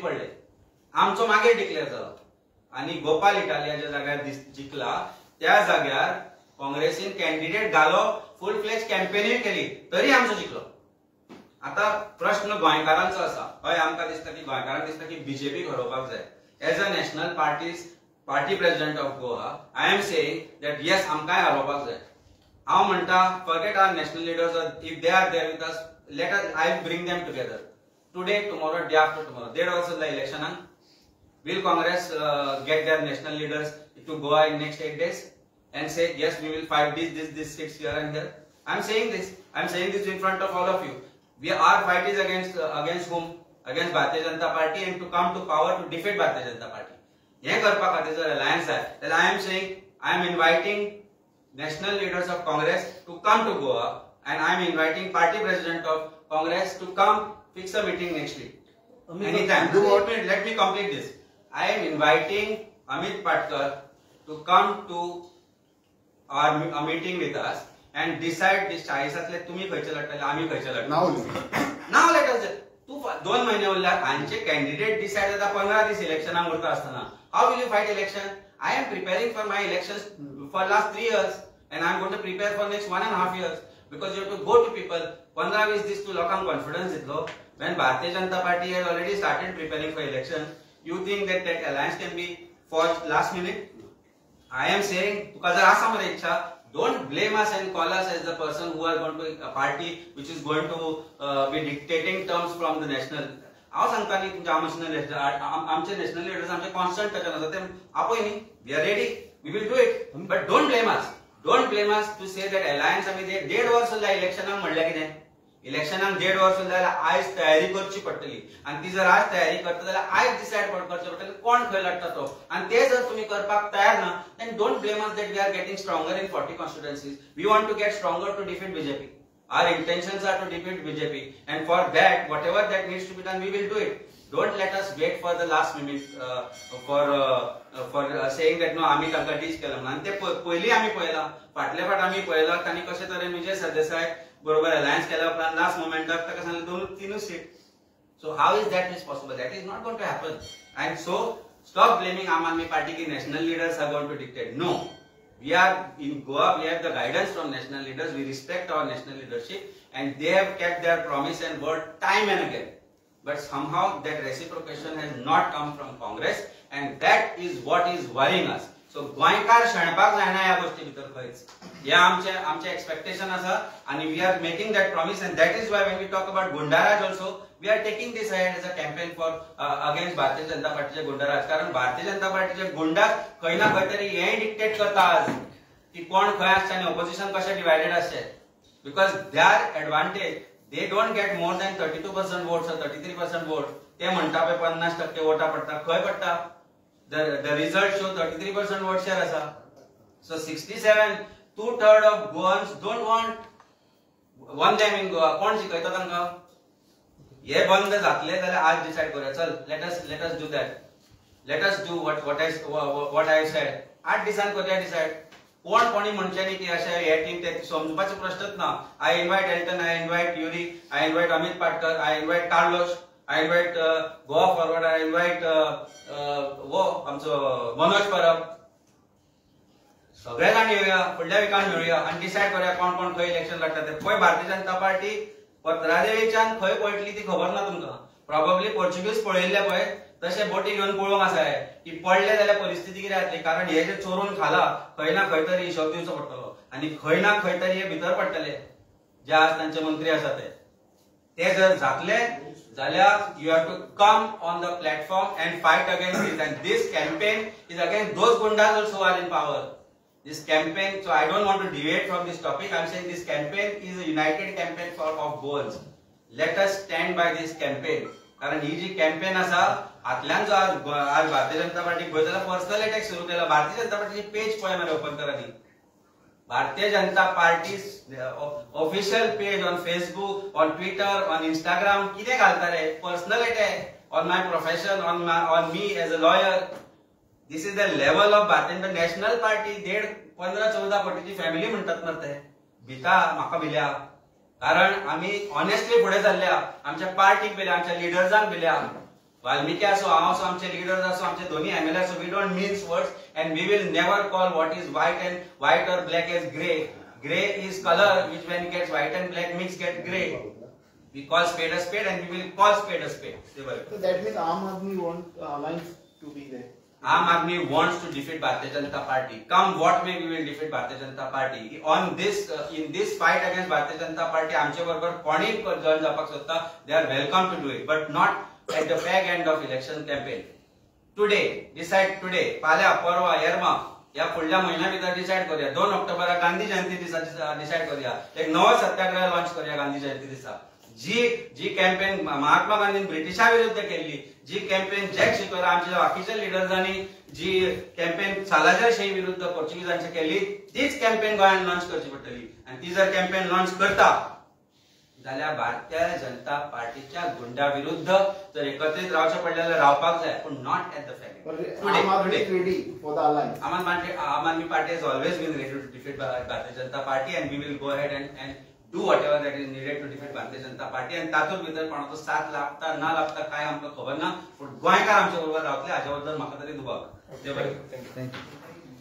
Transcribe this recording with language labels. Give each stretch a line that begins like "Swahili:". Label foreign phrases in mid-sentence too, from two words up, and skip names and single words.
Konkani: पडले आमचो मागीर डिक्लेअर जालो आणि गोपाल इटालिया ज्या जाग्यार जिंकला त्या जाग्यार काँग्रेसीन कॅन्डिडेट घालो
English: full fledge
Konkani: कॅम्पेनूय केली तरी आमचो जिंकलो आता प्रश्न गोंयकारांचो आसा हय आमकां दिसता की गोंयकारांक दिसता की बीजेपीक हरोवपाक जाय
English: as a national party president of Goa I am saying that yes
Konkani: आमकांय हरोवपाक जाय हांव म्हणटा
English: forget our national leaders if they are there with us let us I bring them together today tomorrow day after tomorrow dead worse the इलेक्शनाक Will Congress get their national leaders to Goa in next 8 days and say yes we will fight this seats here and here? I'm saying this in front of all of you. Our fight is against whom? Against Bharatiya Janata Party and to come to power to defeat Bharatiya Janata Party.
Konkani: ये करपा खातीर जर
English: alliance है, then I am saying I am inviting national leaders of Congress to come to Goa and I am inviting party president of Congress to come fix a meeting next week. Anytime. Let me complete this. I am inviting Amit Patkar to come to our meeting with us and decide this
Konkani: चाळीसातले तुम्ही खंयचे लढतले आम्ही खंयचे लढतले नाव
English: let us
Konkani: तू 2 महिने उरल्यात हांचे
English: candidate decide
Konkani: जाता 15 दीस इलेक्शनाक उरता आसतना
English: how will you fight election I am preparing for my elections for last 3 years and I am going to prepare for next 1.5 years because you have to go to people
Konkani: 15-20 दीस तू लोकांक कॉन्फिडन्स दितलो
English: when Bharatiya Janata Party has already started preparing for election you think that alliance can be forged last minute I am saying
Konkani: तुका जर आसा मरे इच्छा
English: don't blame us and call us as the person who are going to a party which is going to be dictating terms from the national
Konkani: हांव सांगता न्ही तुमच्या आमचे नॅशनल लिडर्स आमचे कॉन्स्टंट टचान आसा ते आपय न्ही
English: we are ready we will do it but don't blame us to say that alliance
Konkani: आमी 1.5 वर्स जाल्या इलेक्शनाक म्हणलें कितें इलेक्शनाक 1.5 वर्स जाल्यार आयज तयारी करची पडटली आनी ती जर आज तयारी करता जाल्यार आयज डिसायड करचें पडटलें कोण खंय लढता तो आनी ते जर तुमी करपाक तयार ना
English: then don't blame us that we are getting stronger in 40 constituencies we want to get stronger to defeat BJP Our intentions are to defeat BJP and for that whatever that needs to be done we will do it. Don't let us wait for the last minute for saying that no
Konkani: आम्ही तांकां टीच केलं म्हणून ते पयलीं आमी पळयलां फाटले फाट आमी पळयलां तांणी कशे तरेन विजय सरदेसाय बरोबर अलायन्स केल्या उपरांत लास्ट मोमेंटाक ताका सांगलें 2-3 सीट
English: so how is that is possible that is not going to happen and so stop blaming आम आदमी पार्टी की national leaders are going to dictate no. We are in Goa, we have the guidance from national leaders, we respect our national leadership and they have kept their promise and word time and again. But somehow that reciprocation has not come from Congress and that is what is worrying us. So
Konkani: गोंयकार शेणपाक जायना ह्या गोष्टी भितर खंयच हे आमचे एक्सपेक्टेशन आसा आणि
English: we are making that promise and that is why when we talk about Gundaraj also we are taking this ahead as a campaign for against भारतीय जनता
Konkani: पार्टीचे गुंडाराज कारण भारतीय जनता पार्टीचे गुंडाच खंय ना खंय तरी हे डिक्टेट करता आज की कोण खंय आसचे आणि ऑपोजिशन कशे डिवायडेड आसचे
English: because their advantage they don't get more than 32% votes or 33% votes
Konkani: ते म्हणटा पे 50% वोटा पडटा खंय पडटा
English: the result show 33% vote share asa so 67 2/3 of Goans don't want one them in Goa
Konkani: कोण शिकयता तांकां हे बंद जातले जाल्यार आज डिसाइड करूया चल
English: let us do that let us do what I said
Konkani: 8 दिसान करूया डिसाइड कोणी म्हणचे न्ही की अशें हे टीम ते समजुपाचो प्रश्नच ना
English: I invite Elton I invite Yuri I invite Amit Patkar I invite Carlos I invite Goa Forward, I invite Manoj Parab.
Konkani: सगळे जाण येऊया फुडल्या विकान मेळुया आणि डिसाइड करूया कोण कोण खंय इलेक्शन लढटा ते खंय भारतीय जनता पार्टी पत्रादेवीच्यान खंय पळटली ती खबर ना तुमकां प्रॉबेबली पोर्चुगीज पळयल्ले पळय तशे बोटी घेवन पळोवंक आसा की पडले जाल्यार परिस्थिती कितें जातली कारण हे जे चोरून खाला खंय ना खंय तरी हिशोब दिवचो पडटलो आनी खंय ना खंय तरी हे भितर पडटले जे आज तांचे मंत्री आसा ते जर जातले जाल्यार
English: you have to come on the platform and fight against this and this campaign is against those gundas also who are in power this campaign so I don't want to deviate from this topic I'm saying this campaign is a united campaign of Goans let us stand by this campaign
Konkani: कारण ही जी कॅम्पेन आसा हातल्यान जो आज भारतीय जनता पार्टी पळय जाल्यार पर्सनल अटॅक सुरू केला भारतीय जनता पार्टीची पेज पळय मरे ओपन करा न्ही
English: Bharatiya Janata Party's official page on Facebook, on Twitter, on Instagram,
Konkani: किते घालता रे?
English: Personal attack on my profession, on me as a lawyer. This is the level of Bharatiya National Party.
Konkani: 15-14 कोटीची फॅमिली म्हणतात मरते. भिता म्हाका भिल्या. कारण आम्ही ऑनेस्टली फुडे चालल्या. आमच्या पार्टीक भिल्या, आमच्या लिडर्सांक भिल्या. वाल्मिकी असो हांव असो आमचे लीडर्स असो आमचे दोन्ही एमएलए असो
English: we don't mince words and we will never call what is white or black as gray. Gray is color which when it gets white and black mix get gray. We call spade a spade and we will call spade a spade. So that means Aam Aadmi want alliance to be there. Aam Aadmi wants to defeat Bharatiya Janata Party. Come what may we will defeat Bharatiya Janata Party. On this in this fight against Bharatiya Janata Party
Konkani: आमचे बरोबर कोणी जॉइन जावपाक सोदता
English: they are welcome to do it but not at the fag end of election campaign. Today, decide today,
Konkani: फाल्या परवा येरमा या फुडल्या महिन्या भितर डिसाइड करूया 2 ऑक्टोबरा गांधी जयंती दिसा डिसाइड करूया एक नवो सत्याग्रह लॉन्च करूया गांधी जयंती दिसा जी कॅम्पेन महात्मा गांधीन ब्रिटिशा विरुद्ध केली जी कॅम्पेन जॅक शिकोरा आमच्या बाकीच्या लिडर्सांनी जी कॅम्पेन सालाजार शाही विरुद्ध पोर्चुगीजांची केली तीच कॅम्पेन गोंयांत लॉन्च करची पडटली आणि ती जर कॅम्पेन लॉन्च करता जाल्यार भारतीय जनता पार्टीच्या गुंडा विरुद्ध जर एकत्रित रावचे पडले जाल्यार रावपाक जाय, पूण
English: not at the fact. Aam Aadmi is ready for the alliance. Aam Aadmi Party has always been ready to defeat Bharatiya Janata Party, and we will go ahead and do whatever that is needed to defeat Bharatiya Janata Party.
Konkani: And तातूंत भितर कोणाचो साथ लागता ना लागता काय आमकां खबर ना, पूण गोंयकार आमचे बरोबर रावतले हाचे बद्दल म्हाका तरी दुबाव. देव बरें. थँक्यू.